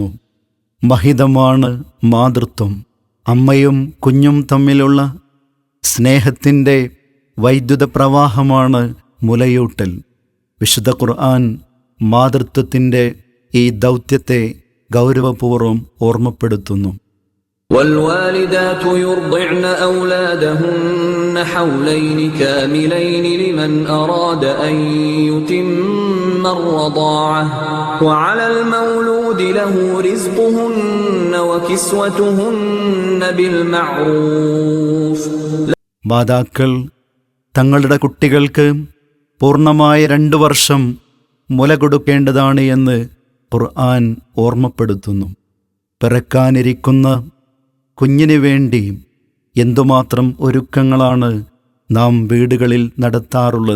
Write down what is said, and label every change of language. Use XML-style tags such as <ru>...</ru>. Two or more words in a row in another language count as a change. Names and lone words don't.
<ml>മഹിതമാണ് മാതൃത്വം. അമ്മയും കുഞ്ഞും തമ്മിലുള്ള സ്നേഹത്തിൻ്റെ വൈദ്യുത പ്രവാഹമാണ് മുലയൂട്ടൽ. വിശുദ്ധ ഖുർആൻ മാതൃത്വത്തിൻ്റെ ഈ ദൗത്യത്തെ ഗൗരവപൂർവ്വം ഓർമ്മപ്പെടുത്തുന്നു.</ml> <ar>والوالدات يرضعن أولادهن حولين كاملين لمن أراد أن يتم الرضاعة وعلى المولود له رزقهن وكسوتهن بالمعروف.</ar> <ml>മാതാക്കൾ തങ്ങളുടെ കുട്ടികൾക്ക് പൂർണ്ണമായ 2 വർഷം മുല കൊടുക്കേണ്ടതാണ് എന്ന് ഖുർആൻ ഓർമ്മപ്പെടുത്തുന്നു. പിറക്കാനിരിക്കുന്ന കുഞ്ഞിന് വേണ്ടി എന്തുമാത്രം ഒരുക്കങ്ങളാണ് നാം വീടുകളിൽ നടത്താറുള്ളത്.</ml>